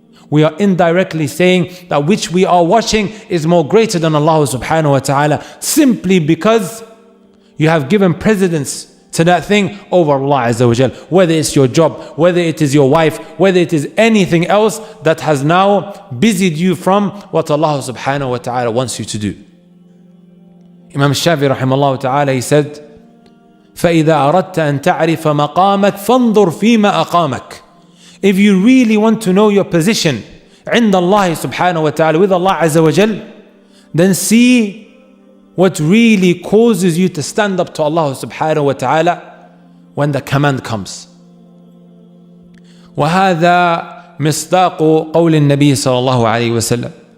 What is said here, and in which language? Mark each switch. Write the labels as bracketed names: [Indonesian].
[English] We are indirectly saying that which we are watching is more greater than Allah subhanahu wa ta'ala, simply because you have given precedence to that thing over Allah Azza wa Jal. Whether it's your job, whether it is your wife, whether it is anything else that has now busied you from what Allah subhanahu wa ta'ala wants you to do. [Arabic] Imam Shafi rahimahullah ta'ala, [English] he said, [Arabic] فَإِذَا أَرَدْتَ أَن تَعْرِفَ مَقَامَكَ فَانظُرْ فِيمَا أَقَامَكَ. [English] If you really want to know your position [Arabic] عند [English] Allah subhanahu wa ta'ala, with Allah Azza wa Jal, then see what really causes you to stand up to Allah subhanahu wa ta'ala when the command comes. [Arabic] وَهَذَا مِصْدَاقُ قَوْلِ النَّبِيِّ صلى الله عليه وسلم.